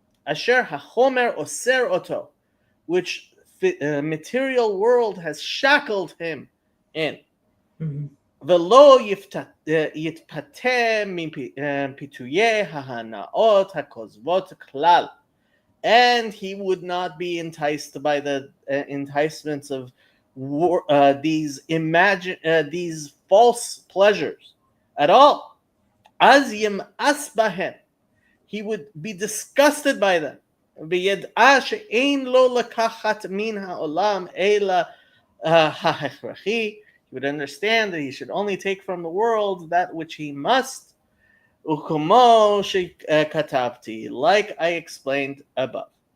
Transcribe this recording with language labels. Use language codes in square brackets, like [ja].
[he] אשר החומר אוסר אותו, [en] which the material world has shackled him in. Mhm. [he] ולא יתפתה מפיתויי ההנאות הכוזבות כלל. [en] And he would not be enticed by the enticements of these false pleasures at all. [he] אז ימאס בהם. [en] He would be disgusted by them. [he] וידע שאין לו לקחת מן העולם אלא ההכרחי. [en] He would understand that he should only take from the world that which he must. [he] וכמו שכתבתי, [en] like I explained above.